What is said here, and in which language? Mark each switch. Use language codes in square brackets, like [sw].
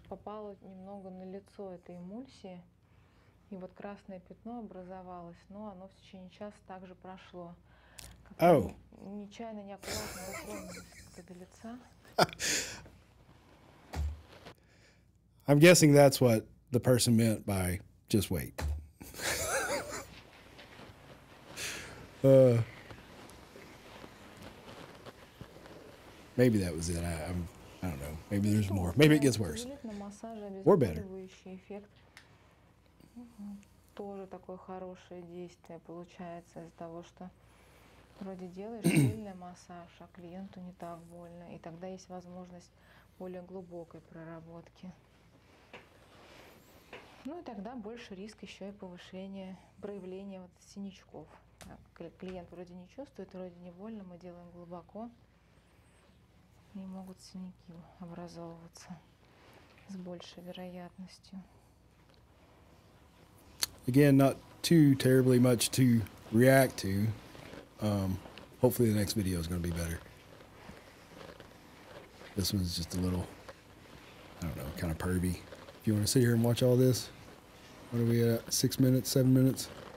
[ru] Попало немного на лицо этой эмульсии, и вот красное пятно образовалось, но оно в течение часа также прошло. Oh. Нечаянно, неаккуратно дотронулась до лица. [en] I'm guessing that's what the person meant by just wait. Maybe that was it. I don't know. Maybe there's more. Maybe it gets worse. Or better. [ru] Тоже такое хорошее действие получается из-за того, что вроде делаешь сильный массаж, а клиенту не так больно. И тогда есть возможность более глубокой проработки. Ну и тогда больше риск еще и повышения, проявления вот синячков. Клиент вроде не чувствует, вроде не больно, мы делаем глубоко, и могут синяки образовываться с большей вероятностью. [en] Again, not too terribly much to react to. Hopefully the next video is going to be better. This one's just a little, I don't know, kind of pervy. If you want to sit here and watch all this, what are we at? 6 minutes, 7 minutes?